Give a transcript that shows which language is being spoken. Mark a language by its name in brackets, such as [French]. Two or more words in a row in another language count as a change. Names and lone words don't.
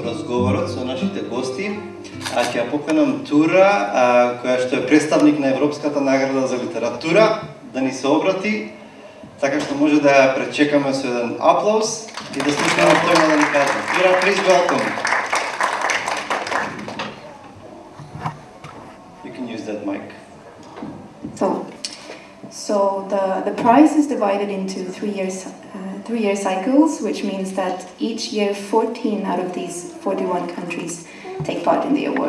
[Macedonian] разговорот со нашите гости. Ќе ја поканам Тура, која што е представник на Европската награда за литература, да ни се обрати, така што може да ја пречекаме со еден аплауз и да слушаме што има да ни каже. Тура, [English] please welcome. You can use that mic. So the prize is divided into 3-year cycles, which means that each year 14 out of these 41 countries take part in the award.